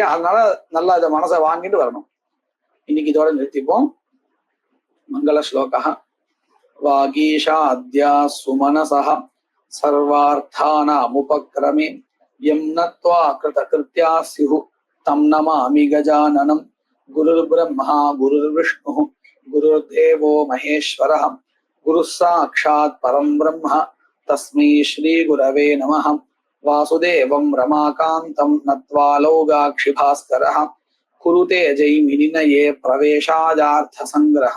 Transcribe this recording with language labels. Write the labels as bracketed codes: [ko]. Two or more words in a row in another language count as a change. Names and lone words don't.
[ta] அதனால நல்லா இதை மனசை வாங்கிட்டு வரணும். இன்னைக்கு இதோட நிறுத்திப்போம். மங்கள ஸ்லோகா. [sa] वागीशाद्याः सुमनसः सर्वार्थानामुपक्रमे यं नत्वा कृतकृत्याः स्युः तं नमामि गजाननम्. गुरुर्ब्रह्मा गुरुर्विष्णुः गुरुर्देवो महेश्वरः गुरुः साक्षात् परं ब्रह्म तस्मै श्री गुरवे नमः. वासुदेवं रमाकान्तं नत्वा लौगाक्षि भास्करः कुरुते जैमिनिनये प्रवेशाजार्थ सङ्ग्रह.